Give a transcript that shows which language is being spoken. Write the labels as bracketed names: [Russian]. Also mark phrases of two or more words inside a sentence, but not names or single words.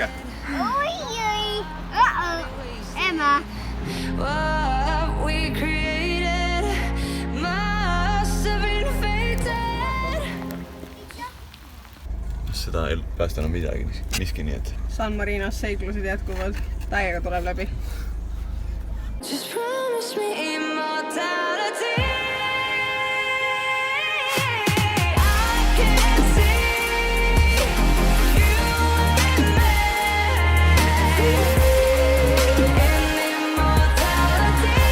[Estonian] Oi. Emma. Seda ei päästa enam midagi, miski nii, et... San Marinos seiklused jätkuvad. Täiega tuleb läbi. [English] Just promise me immortality. I can see you and me in immortality.